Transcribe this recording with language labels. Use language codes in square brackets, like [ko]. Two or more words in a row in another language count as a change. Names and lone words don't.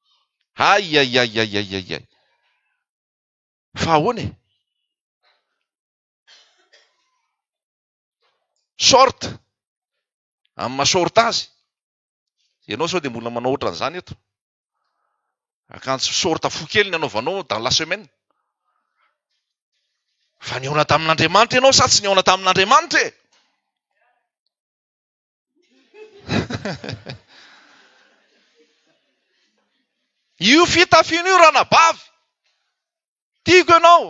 [mg] Ai. Fa ahoana? Short. Amin'ny maha-short azy. Ianao sao dia mbola manao ohatran'izany eto. Akanjo short fo kely ny anaovanao [fr] dans la semaine. [mg] Fa nihaona tamin'Andriamanitra ianao sa tsy nihaona tamin'Andriamanitra e? Io fitafiana io ranabavy. Tiako ianao.